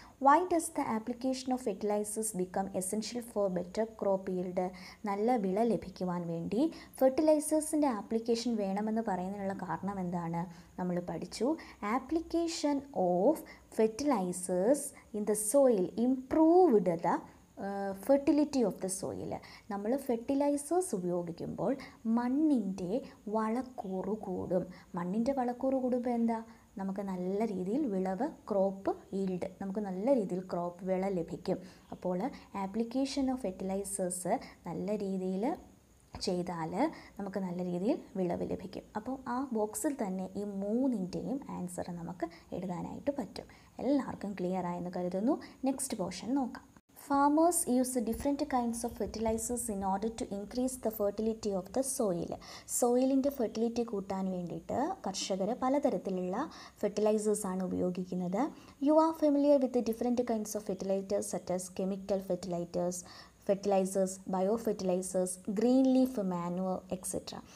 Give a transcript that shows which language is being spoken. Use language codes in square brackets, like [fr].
[en] Why does the application of fertilizers become essential for better crop yield? [ml] നല്ല വിള ലഭിക്കുവാൻ വേണ്ടി ഫെർട്ടിലൈസേഴ്സിൻ്റെ ആപ്ലിക്കേഷൻ വേണമെന്ന് പറയുന്നതിനുള്ള കാരണം എന്താണ്? നമ്മൾ പഠിച്ചു. [en] Application of fertilisers in the soil improved the fertility of the soil. [ml] നമ്മൾ ഫെർട്ടിലൈസേഴ്സ് ഉപയോഗിക്കുമ്പോൾ മണ്ണിൻ്റെ വളക്കൂറ് കൂടും. മണ്ണിൻ്റെ വളക്കൂറ് കൂടുമ്പോൾ എന്താ? നമുക്ക് നല്ല രീതിയിൽ ക്രോപ്പ് ഈൽഡ്, നമുക്ക് നല്ല രീതിയിൽ വിള ലഭിക്കും. അപ്പോൾ [en] application of fertilisers [ml] നല്ല രീതിയിൽ ചെയ്താൽ നമുക്ക് നല്ല രീതിയിൽ വിളവ് ലഭിക്കും. അപ്പോൾ ആ ബോക്സിൽ തന്നെ ഈ മൂന്നിൻ്റെയും ആൻസർ നമുക്ക് എഴുതാനായിട്ട് പറ്റും. എല്ലാവർക്കും ക്ലിയർ ആയെന്ന് കരുതുന്നു. നെക്സ്റ്റ് പോർഷൻ നോക്കാം. [en] Farmers use different kinds of fertilizers in order to increase the fertility of the soil. [ml] സോയിലിൻ്റെ fertility കൂട്ടാൻ വേണ്ടിയിട്ട് കർഷകർ പലതരത്തിലുള്ള ഫെർട്ടിലൈസേഴ്സാണ് ഉപയോഗിക്കുന്നത്. [en] You are familiar with different kinds of fertilisers such as chemical fertilisers, bio fertilisers, green leaf manure etcetera.